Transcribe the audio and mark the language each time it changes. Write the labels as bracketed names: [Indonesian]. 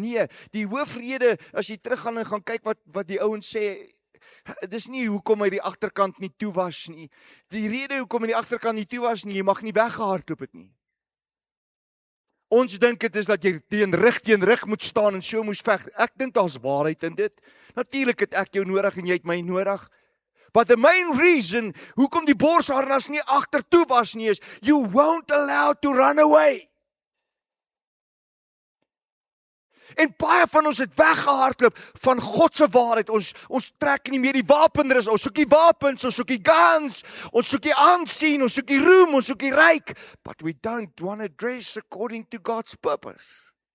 [Afrikaans] Nee, die hoofrede, as jy teruggaan en gaan kyk wat die ouens sê, dis nie hoekom hy die agterkant nie toe was nie. Die rede hoekom hy die agterkant nie toe was nie, jy mag nie weggehardloop het nie. Ons dink dit is dat jy teen rug moet staan en so moes veg. Ek dink daar's waarheid in dit. Natuurlik het ek jou nodig en jy het my nodig. [English] But the main reason hoekom die borsharnas nie agtertoe was nie is, you won't allow to run away. [Afrikaans] En baie van ons het weggehardloop van God se waarheid. Ons trek nie meer die wapenrus, ons soek die wapens, ons soek die guns, ons soek die aansien, ons soek die roem, ons soek die ryk. [English] But we don't want to dress according to God's purpose.